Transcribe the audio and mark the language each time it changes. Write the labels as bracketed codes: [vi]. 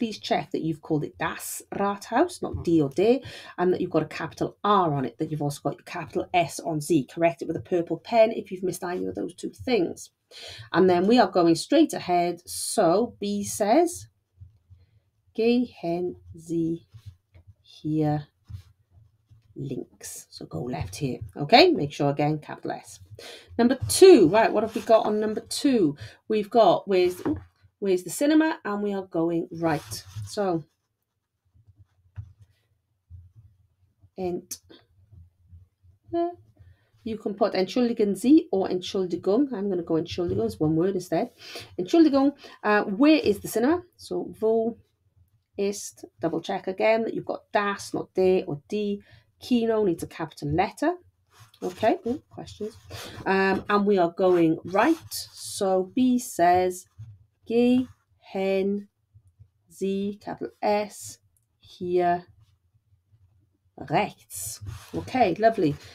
[en] Please check that you've called it das Rathaus, not D or D, and that you've got a capital R on it, that you've also got your capital S on Z. Correct it with a purple pen if you've missed either of those two things. And then we are going straight ahead. [de] So B says, gehen Sie hier links. [en] So go left here. Okay, make sure again, capital S. Number 2, right, what have we got on number 2? We've got, where's the cinema? And we are going right. So, you can put [de] Entschuldigen Sie [en] or Entschuldigung. I'm going to go Entschuldigung, it's one word instead. Entschuldigung, where is the cinema? So, [de] wo ist, [en] double check again that you've got das, not de or d. Kino needs a capital letter. Okay, questions. And we are going right. So B says, [de] gehen Sie, [en] capital S, [de] hier rechts. [en] Okay, lovely.